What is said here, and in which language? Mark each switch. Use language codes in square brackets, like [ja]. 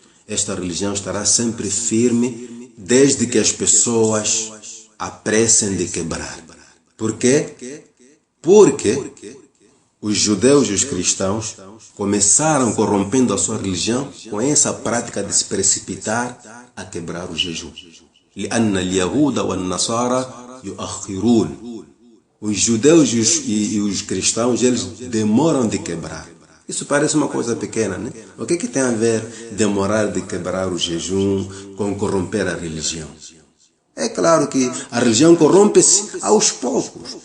[pt] Esta religião estará sempre firme desde que as pessoas apressem de quebrar. Por quê? Porque os judeus e os cristãos começaram corrompendo a sua religião com essa prática de se precipitar a quebrar o jejum. [ar] لأن اليهود والنصارى يؤخرون. [pt] Os judeus e os cristãos, eles demoram de quebrar. Isso parece uma coisa pequena, né? O que tem a ver demorar de quebrar o jejum com corromper a religião? É claro que a religião corrompe-se aos poucos.